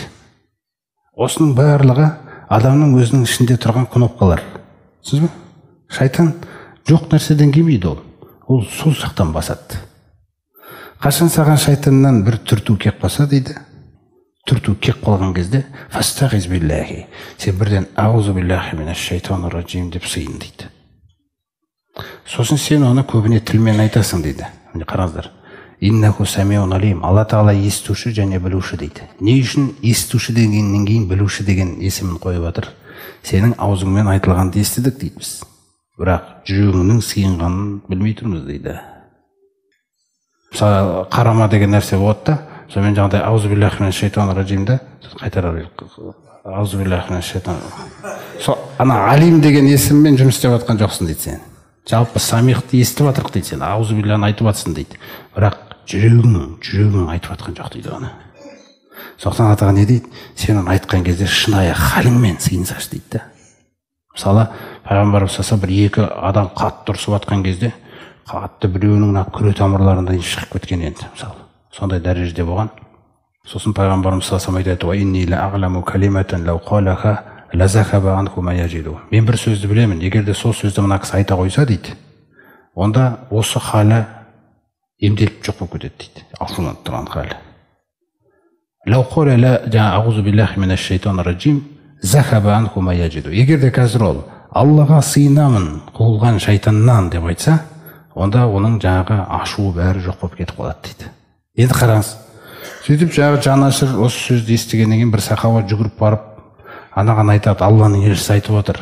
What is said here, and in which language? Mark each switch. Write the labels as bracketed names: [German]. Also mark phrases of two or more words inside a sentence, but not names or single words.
[Kazakh] Осының барлығы адамның өзінің ішінде тұрған кнопкалар. Сіз бе? Шайтан жоқ нәрседен келмейді ол. Ол сол жақтан басады. Қашан саған шайтаннан бір түрту кеп қалса дейді, түрту кеп қалған кезде, [Arabic] فاستعذ بالله, [Kazakh] сен бірден [Arabic] أعوذ بالله من الشيطان الرجيم [Kazakh] деп сыйын дейді. Сосын сен оны көбіне тілмен айтасың дейді. Міне қараңыздар. [Arabic] إنه سميع عليم. [Kazakh] Алла Тағала естуші және білуші дейді. Не үшін естуші дегеннен кейін білуші деген есімін қойып жатыр? Сенің аузыңмен айтылғанды естідік дейді біз. Бірақ жүрегіңнің сыйынғанын білмей тұрмыз дейді. Мысалы, қарама деген нәрсе болады да, сонымен жаңағыдай [Arabic] أعوذ بالله من الشيطان الرجيم [Kazakh] қайтарар. [Arabic] أعوذ بالله من الشيطان. [Kazakh] Ана алим деген есіммен жұмыс істеп жатқан жоқсың дейді сен. Жалпы самихты естіп жатырық дейді сен, [Arabic] أعوذ بالله [Kazakh] айтып жатсың дейді. Бірақ жүрегің айтып жатқан жоқ дейді оны. Соқтан атаға не дейді? Сен оны айтқан кезде шынайы халіңмен сыйынсашы дейді. Мысалы, пайғамбарымыз [Arabic] صلى الله عليه [Kazakh] бір екі адам қатты ұрысып жатқан кезде, қатты біреуінің күре тамырларынан шығып кеткен енді, мысалы. Сондай дәрежеде болған. Сосын пайғамбарымыз [Arabic] صلى الله عليه [Kazakh] айтады: [Arabic] "وإني لأعلم كلمة لو قالها لذهب عنه ما يجد." [Kazakh] Мен бір сөзді білемін, егер де сол сөзді мына кісі айта қойса дейді, онда осы халі емделіп жоқ болып кетеді дейді. Ашуланып тұрған халі. [Arabic] لو قال أعوذ بالله من الشيطان الرجيم ذهب عنه ما يجد. [Kazakh] Егер де қазір ол Аллаға сыйынамын қуылған шайтаннан деп айтса, онда оның жаңағы ашуы бәрі жоқ болып кетіп қалады дейді. Енді қараңыз. Сөйтіп жаңағы жанашыр осы сөзді естігеннен кейін бір сахаба жүгіріп барып анаған айтады: "Алланың елшісі айтып отыр.